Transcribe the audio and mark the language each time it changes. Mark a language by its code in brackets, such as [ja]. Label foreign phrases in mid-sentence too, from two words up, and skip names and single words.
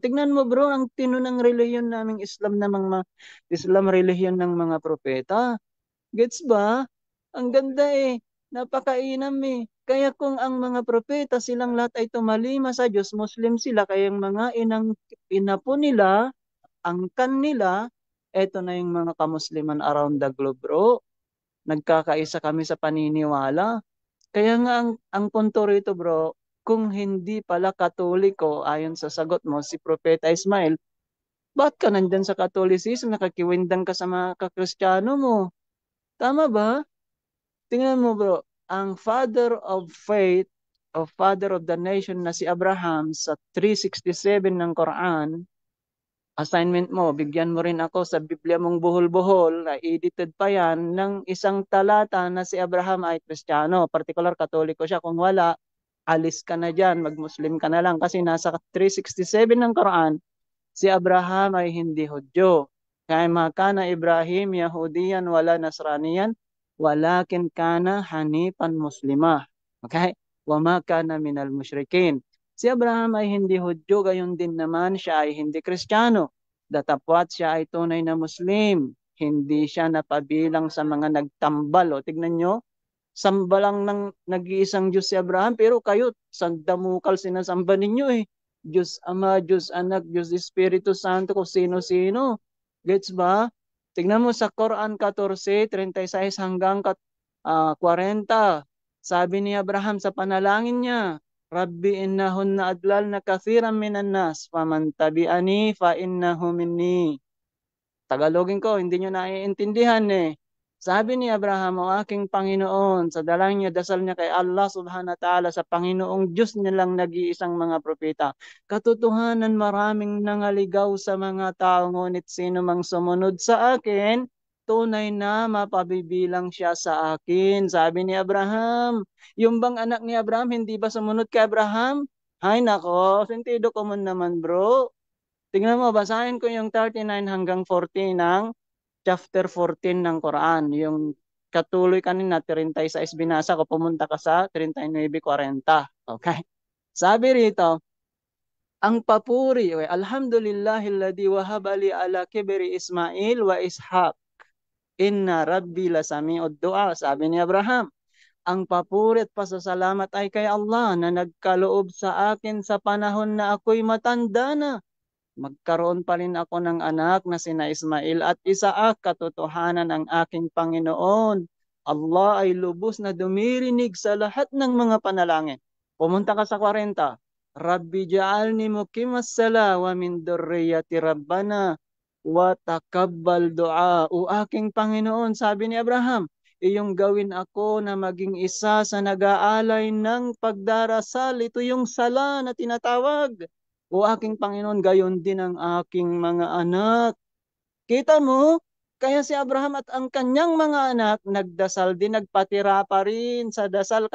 [tl] Tignan mo bro, ang tino ng relihiyon naming Islam na mga Islam relihiyon ng mga propeta. Gets ba? Ang ganda Napakainam Kaya kung ang mga propeta silang lahat ay tumalima sa Diyos, Muslim sila, kaya yung mga inapo nila, angkan nila, eto na yung mga kamusliman [en] around the globe, [tl] bro. Nagkakaisa kami sa paniniwala. Kaya nga ang punto rito, bro, kung hindi pala Katoliko, ayon sa sagot mo, si Propeta Ismail, ba't ka nandyan sa Catholicism? Nakakiwindang ka sa mga kakristyano mo. Tama ba? Tingnan mo, bro, ang [en] father of faith, [tl] o [en] father of the nation [tl] na si Abraham sa 367 ng Quran, assignment mo, bigyan mo rin ako sa Biblia mong buhol-buhol, na edited pa yan, ng isang talata na si Abraham ay Kristiyano, particular Katoliko siya. Kung wala, alis ka na dyan, mag-Muslim ka na lang. Kasi nasa 367 ng Quran, si Abraham ay hindi Hudyo. [ar] Kaya ما كان إبراهيم يهوديا ولا نصرانيا ولكن كان حنيفا مسلما. [tl] Okay? [ar] وما كان من المشركين. [tl] Si Abraham ay hindi Hudyo, gayon din naman siya ay hindi Kristiyano. Datapwat siya ay tunay na Muslim. Hindi siya napabilang sa mga nagtambal. O, tignan nyo, samba lang ng nag-iisang Diyos si Abraham, pero kayo, sandamukal sinasamba ninyo Diyos Ama, Diyos Anak, Diyos Espiritu Santo, kung sino-sino. Gets ba? Tignan mo sa Quran 14:36 hanggang 40. Sabi ni Abraham sa panalangin niya, [ar] رب إنهن أضللن كثيرا من الناس فمن تبعني فإنه مني. [tl] Tagalogin ko, hindi nyo naiintindihan Sabi ni Abraham, o aking Panginoon, sa dalangin niya, dasal niya kay Allah [ar] سبحانه وتعالى, [tl] sa Panginoong Diyos nilang nag-iisang mga propeta. Katotohanan, maraming nangaligaw sa mga tao, ngunit sino mang sumunod sa akin, tunay na mapabibilang siya sa akin. Sabi ni Abraham, yung bang anak ni Abraham, hindi ba sumunod kay Abraham? Hay nako, sentido common naman bro. Tingnan mo, basahin ko yung 39 hanggang 40 ng chapter 14 ng Quran. Yung katuloy kanina, 36 binasa ko, pumunta ka sa 39:40. Okay? Sabi rito, ang papuri, [ar] الحمد لله الذي وهب لي على الكبر إسماعيل وإسحاق. إن ربي لسميع الدعاء. [tl] Sabi ni Abraham, ang papuri at pasasalamat ay kay Allah na nagkaloob sa akin sa panahon na ako'y matanda na. Magkaroon pa rin ako ng anak na sina Ismail at Isaak, katotohanan ang aking Panginoon. Allah ay lubos na dumirinig sa lahat ng mga panalangin. Pumunta ka sa 40. [ar] رب اجعلني مقيم الصلاة ومن ذريتي ربنا وتقبل دعاء. [tl] O aking Panginoon, sabi ni Abraham, iyong gawin ako na maging isa sa nag-aalay ng pagdarasal. Ito yung sala na tinatawag. O aking Panginoon, gayon din ang aking mga anak. Kita mo? Kaya si Abraham at ang kanyang mga anak, nagdasal din, nagpatira pa rin sa dasal.